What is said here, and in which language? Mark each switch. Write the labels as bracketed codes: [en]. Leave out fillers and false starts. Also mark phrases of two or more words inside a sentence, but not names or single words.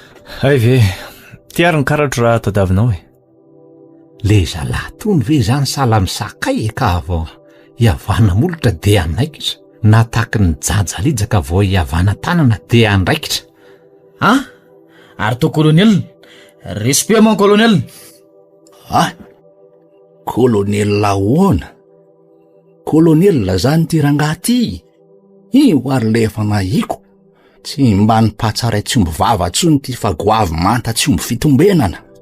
[mg] Ay ve, tiary ny karatro raha tadavinao e. Le zalahy tony ve zany sala misakay ka vao iavana molotra dia anaikitra na tahaky ny jajalijaka vao iavana tanana dia andraikitra. Ary to kolonel, [fr] respect mon kolonel. [mg] Kolonel ahoana? Kolonel zany ty rangahy ty. Io ary le efa nahiko. Tsy mba nipatsara tsy omby vava tsony ty fa goavy manta tsy omby fitombenana.